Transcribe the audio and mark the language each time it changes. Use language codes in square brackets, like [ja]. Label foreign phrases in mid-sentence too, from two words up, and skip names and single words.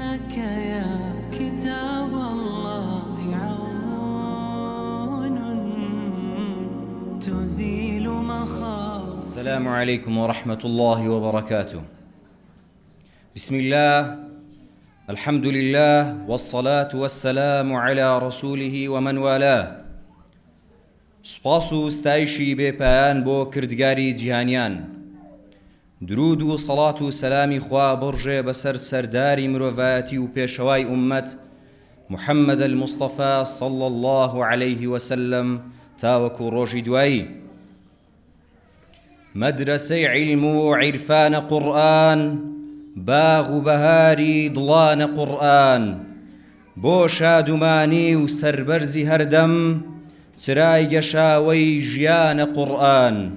[ar] لك يا كتاب الله عون تزيل مخاوف. السلام عليكم ورحمة الله وبركاته. بسم الله، الحمد لله، والصلاة والسلام على رسوله ومن والاه. [ckb] سپاس و ستایشی بێپایان بۆ کردگاری جیهانیان. درود و سەڵات و سەلامی خوا بڕژێ بەسەر سەرداری مرۆڤایەتی و پێشەوای ئومەت محەممەد المستەفا [ar] صلى الله عليه وسلم [ckb] تاوەکو ڕۆژی دوایی. مەدرسەی عیلم و عیرفانە قورئان، باغ و بەهاری دڵانە قورئان، بۆ شادومانی و سەربەرزی هەردەم چرای گەشاوەی ژیانە قورئان.